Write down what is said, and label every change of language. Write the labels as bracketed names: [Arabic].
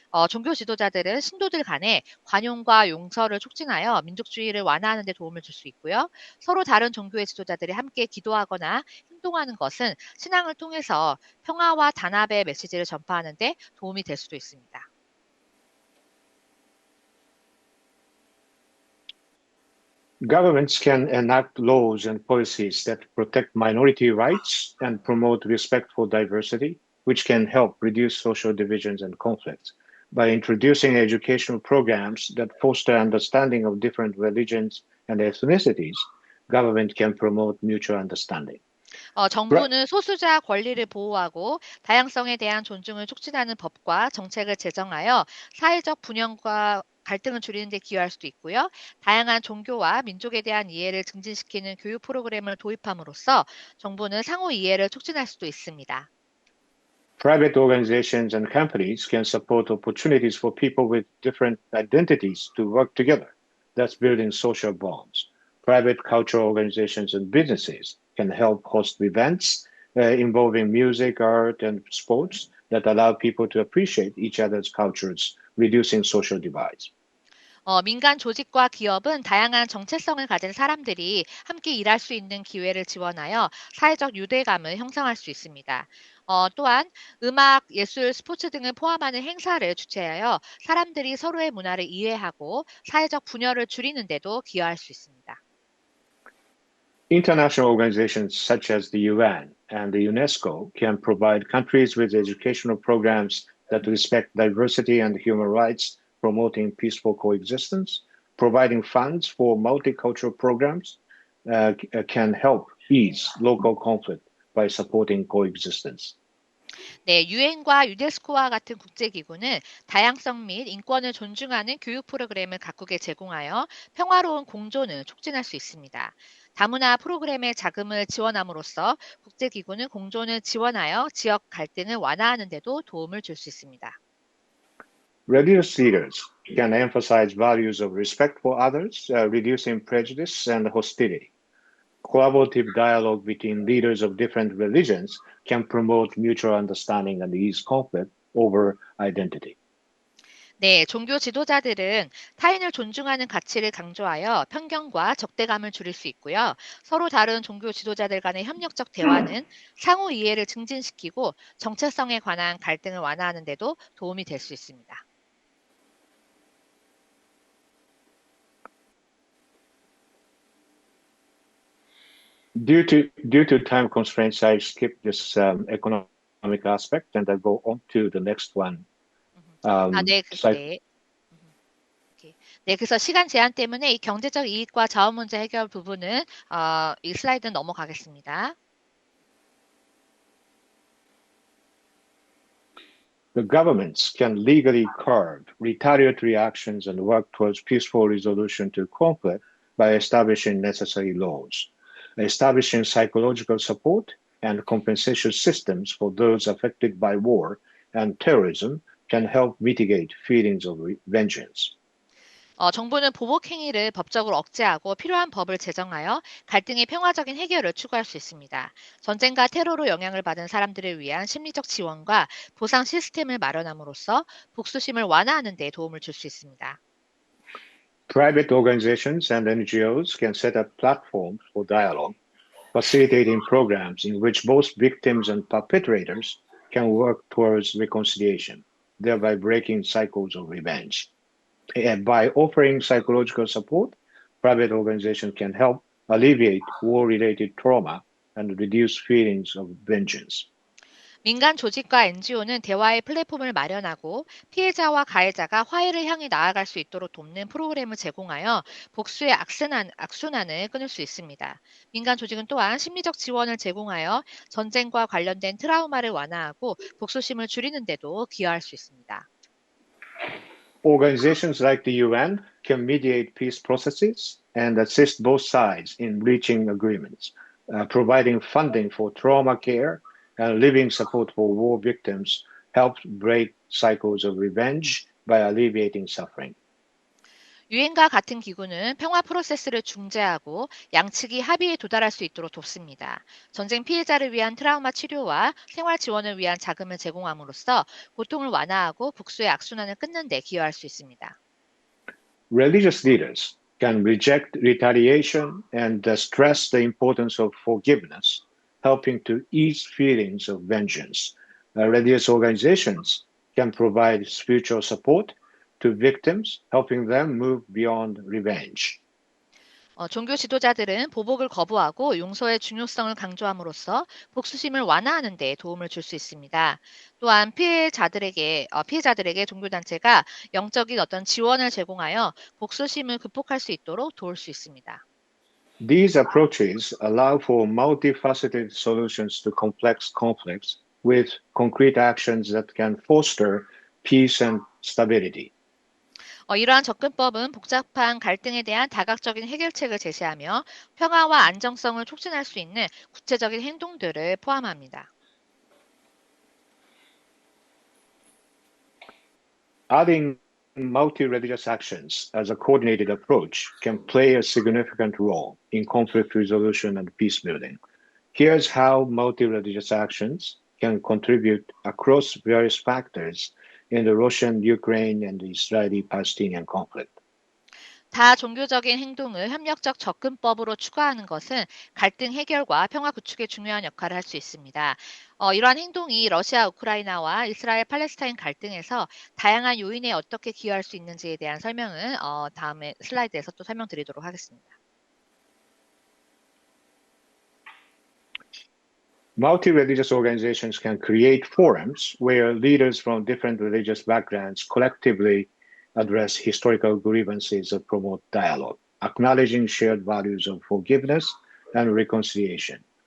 [Korean] 종교 지도자들은 신도들 간에 관용과 용서를 촉진하여 민족주의를 완화하는 데 도움을 줄 수 있고요. 서로 다른 종교의 지도자들이 함께 기도하거나 행동하는 것은 신앙을 통해서 평화와 단합의 메시지를 전파하는 데 도움이 될 수도 있습니다. [English] Governments can enact laws and policies that protect minority rights and promote respect for diversity, which can help reduce social divisions and conflicts. By introducing educational programs that foster understanding of different religions and ethnicities, government can promote mutual understanding. [Korean] 정부는 소수자 권리를 보호하고 다양성에 대한 존중을 촉진하는 법과 정책을 제정하여 사회적 분열과 갈등을 줄이는 데 기여할 수도 있고요. 다양한 종교와 민족에 대한 이해를 증진시키는 교육 프로그램을 도입함으로써 정부는 상호 이해를 촉진할 수도 있습니다. [English] Private organizations and companies can support opportunities for people with different identities to work together, thus building social bonds. Private cultural organizations and businesses can help host events involving music, art, and sports that allow people to appreciate each other's cultures, reducing social divides. [Korean] 민간 조직과 기업은 다양한 정체성을 가진 사람들이 함께 일할 수 있는 기회를 지원하여 사회적 유대감을 형성할 수 있습니다. 또한 음악, 예술, 스포츠 등을 포함하는 행사를 주최하여 사람들이 서로의 문화를 이해하고 사회적 분열을 줄이는 데도 기여할 수 있습니다. [English] International organizations such as the UN and the UNESCO can provide countries with educational programs that respect diversity and human rights, promoting peaceful coexistence. Providing funds for multicultural programs can help ease local conflict by supporting coexistence. [Korean] 네, 유엔과 유네스코와 같은 국제기구는 다양성 및 인권을 존중하는 교육 프로그램을 각국에 제공하여 평화로운 공존을 촉진할 수 있습니다. 다문화 프로그램의 자금을 지원함으로써 국제기구는 공존을 지원하여 지역 갈등을 완화하는 데도 도움을 줄 수 있습니다. [English] Religious leaders can emphasize values of respect for others, reducing prejudice and hostility. Collaborative dialogue between leaders of different religions can promote mutual understanding and ease conflict over identity. [Korean] 네, 종교 지도자들은 타인을 존중하는 가치를 강조하여 편견과 적대감을 줄일 수 있고요. 서로 다른 종교 지도자들 간의 협력적 대화는 상호 이해를 증진시키고 정체성에 관한 갈등을 완화하는 데도 도움이 될 수 있습니다. [English] Due to time constraints, I skip this economic aspect and I go on to the next one. [Korean] 네, 네. 오케이. 네, 그래서 시간 제한 때문에 이 경제적 이익과 자원 문제 해결 부분은 이 슬라이드는 넘어가겠습니다. [English] The governments can legally curb retaliatory actions and work towards peaceful resolution to conflict by establishing necessary laws, establishing psychological support and compensation systems for those affected by war and terrorism can help mitigate feelings of vengeance. [Korean] 정부는 보복 행위를 법적으로 억제하고 필요한 법을 제정하여 갈등의 평화적인 해결을 추구할 수 있습니다. 전쟁과 테러로 영향을 받은 사람들을 위한 심리적 지원과 보상 시스템을 마련함으로써 복수심을 완화하는 데 도움을 줄 수 있습니다. [English] Private organizations and NGOs can set up platforms for dialogue, facilitating programs in which both victims and perpetrators can work towards reconciliation, thereby breaking cycles of revenge. And by offering psychological support, private organizations can help alleviate war-related trauma and reduce feelings of vengeance. [Korean] 민간 조직과 NGO는 대화의 플랫폼을 마련하고 피해자와 가해자가 화해를 향해 나아갈 수 있도록 돕는 프로그램을 제공하여 복수의 악순환을 끊을 수 있습니다. 민간 조직은 또한 심리적 지원을 제공하여 전쟁과 관련된 트라우마를 완화하고 복수심을 줄이는 데도 기여할 수 있습니다. [English] Organizations like the UN can mediate peace processes and assist both sides in reaching agreements, providing funding for trauma care and living support for war victims helps break cycles of revenge by alleviating suffering. [Korean] 유엔과 같은 기구는 평화 프로세스를 중재하고 양측이 합의에 도달할 수 있도록 돕습니다. 전쟁 피해자를 위한 트라우마 치료와 생활 지원을 위한 자금을 제공함으로써 고통을 완화하고 복수의 악순환을 끊는 데 기여할 수 있습니다. [English] Religious leaders can reject retaliation and stress the importance of forgiveness, helping to ease feelings of vengeance. Religious organizations can provide spiritual support to victims, helping them move beyond revenge. [Korean] 종교 지도자들은 보복을 거부하고 용서의 중요성을 강조함으로써 복수심을 완화하는 데 도움을 줄 수 있습니다. 또한 피해자들에게 종교단체가 영적인 어떤 지원을 제공하여 복수심을 극복할 수 있도록 도울 수 있습니다. [English] These approaches allow for multifaceted solutions to complex conflicts with concrete actions that can foster peace and stability. [Korean] 이러한 접근법은 복잡한 갈등에 대한 다각적인 해결책을 제시하며 평화와 안정성을 촉진할 수 있는 구체적인 행동들을 포함합니다. [English] Adding multi-religious actions as a coordinated approach can play a significant role in conflict resolution and peace building. Here's how multi-religious actions can contribute across various factors in the Russian, Ukraine, and the Israeli-Palestinian conflict. [Korean] 다종교적인 행동을 협력적 접근법으로 추가하는 것은 갈등 해결과 평화 구축에 중요한 역할을 할 수 있습니다. 이러한 행동이 러시아, 우크라이나와 이스라엘, 팔레스타인 갈등에서 다양한 요인에 어떻게 기여할 수 있는지에 대한 설명을 다음에 슬라이드에서 또 설명드리도록 하겠습니다. [English] Multi-religious organizations can create forums where leaders from different religious backgrounds collectively address historical grievances and promote dialogue, acknowledging shared values of forgiveness and reconciliation.